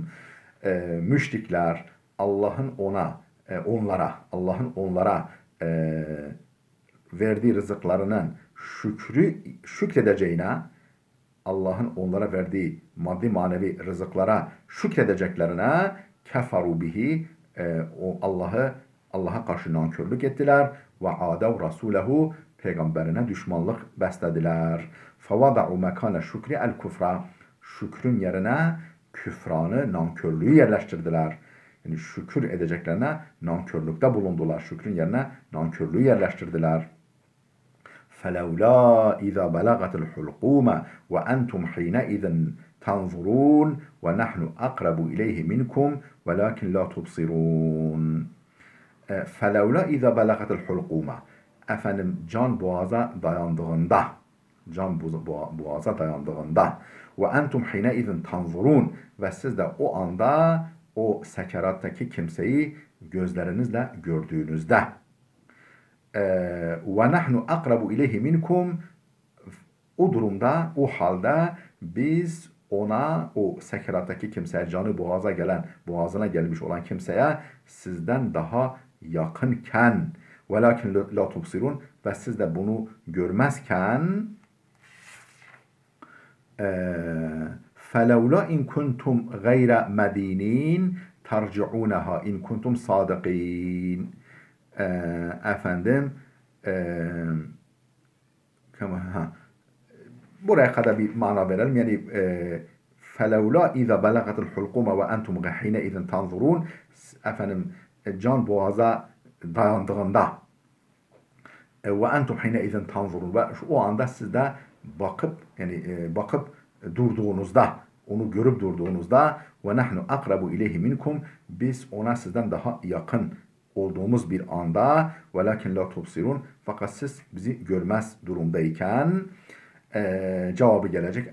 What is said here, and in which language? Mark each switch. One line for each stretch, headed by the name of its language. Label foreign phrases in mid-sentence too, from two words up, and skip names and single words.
Turkish: Müşrikler Allah'ın onlara verdiği rızıklarının şükredeceğine, Allah'ın onlara verdiği maddi manevi rızıklara şükredeceklerine
Arabic: كفروا به,
Turkish: Allah'a karşı nankörlük ettiler ve
Arabic: عادوا رسوله,
Turkish: peygamberine düşmanlık beslediler.
Arabic: فوضعوا مكان الشكر الكفر,
Turkish: şükrün yerine küfranı, nankörlüğü yerleştirdiler. Yani şükür edeceklerine nankörlükte bulundular. Şükrün yerine nankörlüğü yerleştirdiler.
Arabic: فَلَوْلَا اِذَا بَلَغَتِ الْحُلْقُومَ وَاَنْتُمْ حِينَئِذٍ تَنْظُرُونَ وَنَحْنُ أَقْرَبُ إِلَيْهِ مِنْكُمْ وَلَكِنْ لَا تُبْصِرُونَ. فَلَوْلَا اِذَا بَلَغَتِ الْحُلْقُومَ.
Turkish: Can boğaza dayandığında,
Arabic: وَاَنْتُمْ حِينَئِذٍ تَنْظُرُونَ,
Turkish: ve siz de o anda o sekerattaki kimseyi gözlerinizle gördüğünüzde,
Arabic: ونحن أقرب إليه منكم,
Turkish: o durumda, o halde biz ona, o sekerattaki kimseye, canı boğazına gelmiş olan kimseye sizden daha yakınken,
Arabic: ولكن لا تبصرون,
Turkish: ve siz de bunu görmezken,
Arabic: فَلَوْلَا اِنْ كُنْتُمْ غَيْرَ مَد۪ينِينَ ترجعونها إن كنتم صادقين.
Turkish: Efendim buraya kadar bir mana verelim.
Arabic: Yani فلولا إذا بلغت الحلقوم وأنتم حين إذ تنظرون.
Turkish: Efendim can boğaza dayandığında
Arabic: وأنتم حين إذ تنظرون
Turkish: ve o anda siz de bakıp durduğunuzda, onu görüp durduğunuzda
Arabic: ونحن أقرب إليه منكم,
Turkish: biz ona sizden daha yakın olduğumuz bir anda
Arabic: ولكن لا تبصرون,
Turkish: fakat siz bizi görmez durumdayken cevabı gelecek.